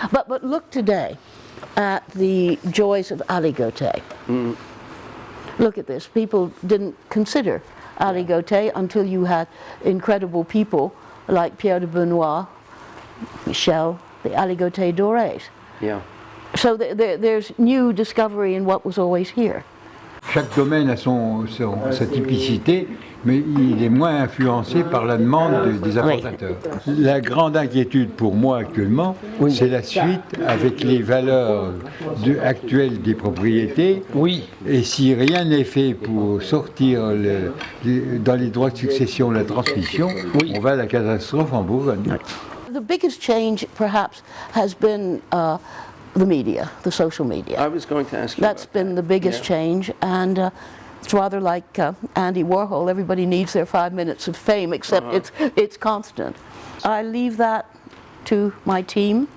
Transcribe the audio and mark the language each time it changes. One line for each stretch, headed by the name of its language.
English: But look today at the joys of Aligoté. Look at this. People didn't consider Aligoté until you had incredible people like Pierre de Benoit, Michel, the Aligoté Dorés. Yeah. So there's new discovery in what was always here.
French: Chaque domaine a sa typicité, mais il est moins influencé par la demande des importateurs. La grande inquiétude pour moi actuellement, c'est la suite avec les valeurs actuelles des propriétés. Et si rien n'est fait pour sortir dans les droits de succession la transmission, on va à la catastrophe en Bourgogne.
English: The biggest change, perhaps, has been the media, the social media. I was going to ask you That's about been the biggest change, and It's rather like Andy Warhol. Everybody needs their 5 minutes of fame, except it's constant. I leave that to my team,